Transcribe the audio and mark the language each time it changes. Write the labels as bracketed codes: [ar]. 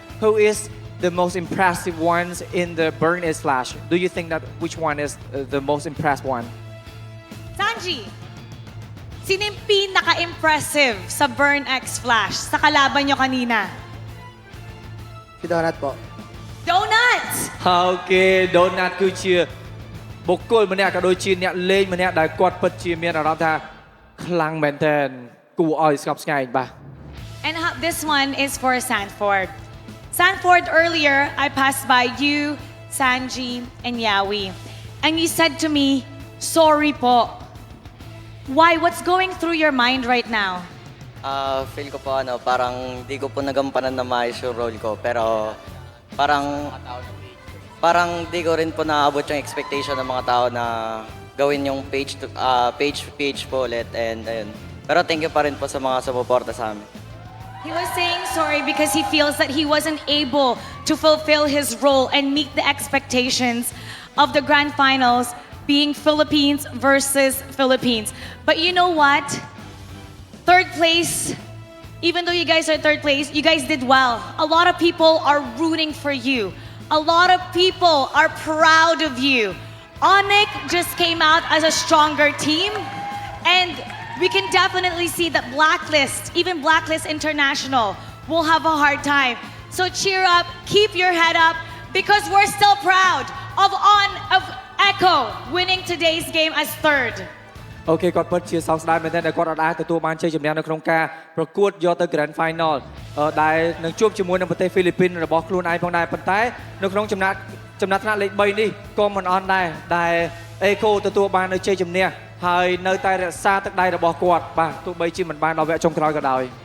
[en] Who is the most impressive ones in the Burn and Splash? Do you think that which one is the most impressed one? [tl] Sanji, sino yung pinaka-impressive sa Burn X Flash sa kalaban nyo kanina? Si Donut po. Donut! [km] អូខេ Donut គឺជាបុគ្គលម្នាក់ក៏ដូចជាអ្នកលេងម្នាក់ដែលគាត់ពិតជាមានអារម្មណ៍ថាខ្លាំងមែនទែនគួរឲ្យស្កប់ស្កែងបាទ [en] And this one is for Sanford. Sanford, earlier, I passed by you, Sanji, and Yawi. And you said to me, sorry po. Why? What's going through your mind right now? [tl] Feel ko po parang di ko po nagampanan na maayos yung role ko. Pero parang di ko rin po naabot yung expectation ng mga tao na gawin yung page po ulit. And ayun. Pero thank you pa rin po sa mga sumuporta sa amin. [en] He was saying sorry because he feels that he wasn't able to fulfill his role and meet the expectations of the grand finals being Philippines versus Philippines. But you know what? Third place, even though you guys are third place, you guys did well. A lot of people are rooting for you. A lot of people are proud of you. ONIC just came out as a stronger team, and we can definitely see that Blacklist, even Blacklist International, will have a hard time. So cheer up, keep your head up, because we're still proud of Echo winning today's game as third. [km] អូខេគាត់ពិតជាសោកស្ដាយមែនទែនដែលគាត់អាចទទួលបានជ័យជំនះនៅក្នុងការប្រកួតយកទៅ Grand Final ដែលនឹងជួបជាមួយនឹងប្រទេសហ្វីលីពីនរបស់ខ្លួនឯងផងដែរប៉ុន្តែនៅក្នុងចំណាត់ថ្នាក់លេខ3នេះក៏មិនអន់ដែរដែល Echo ទទួលបាននៅជ័យជំនះហើយនៅតែរក្សាទឹកដៃរបស់គាត់បាទទោះបីជាមិនបានដល់វគ្គចុងក្រោយក៏ដោយ